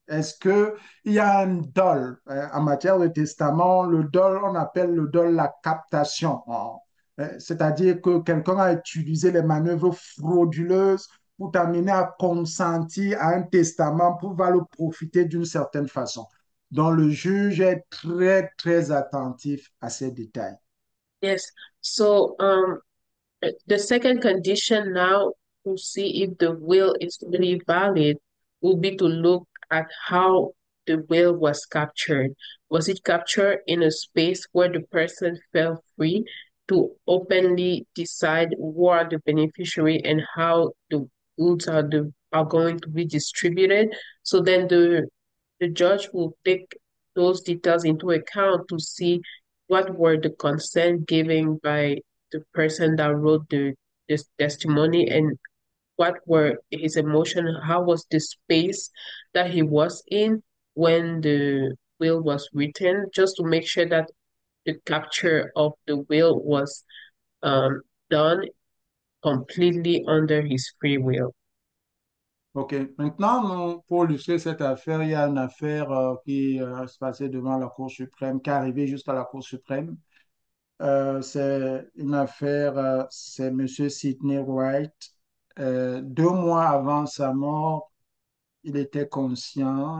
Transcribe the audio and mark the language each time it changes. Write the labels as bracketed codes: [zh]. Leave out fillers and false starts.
[fr] Est-ce qu'il y a un dol? En matière de testament, le dol, on appelle le dol la captation. C'est-à-dire que quelqu'un a utilisé les manœuvres frauduleuses pour t'amener à consentir à un testament pour pouvoir le profiter d'une certaine façon. Donc, le juge est très, très attentif à ces détails. [en] Yes. So, the second condition now to see if the will is really valid will be to look at how the will was captured. Was it captured in a space where the person felt free to openly decide who are the beneficiary and how the goods are going to be distributed? So then the judge will take those details into account to see what were the consent given by the person that wrote this testimony and what were his emotions, how was the space that he was in when the will was written, just to make sure that the capture of the will was um, done completely under his free will. OK. [fr] Maintenant, pour illustrer cette affaire, il y a une affaire qui se passait devant la Cour suprême, qui est arrivée jusqu'à la Cour suprême. C'est une affaire, c'est M. Sidney Wright. 2 mois avant sa mort, il était conscient.